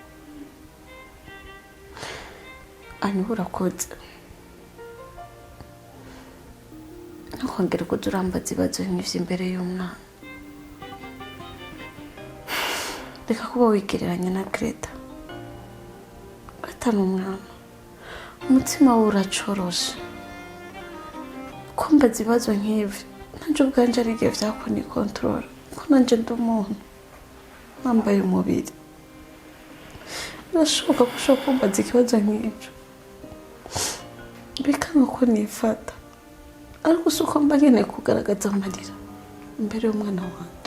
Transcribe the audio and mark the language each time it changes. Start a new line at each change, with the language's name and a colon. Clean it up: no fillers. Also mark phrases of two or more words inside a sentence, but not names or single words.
Rundi: Hanyuma urakoze, ntukongere kujya urambaza ibibazo nk'ivyo imbere y'umwana. Reka kuba wigereranya na Greta. Greta ni umwana, umutima we uracoroshe. Kumbaza ibibazo nk'ivyo nanje ubwanje ari igihe vyakunikontorora, ko nanje ndi umuntu nambaye umubiri. Birashoboka ko ushobora kumbaza ikibazo nk'ivyo bikanga ko nifata, ariko si uko mba nkeneye kugaragaza amarira imbere y'umwana wanje.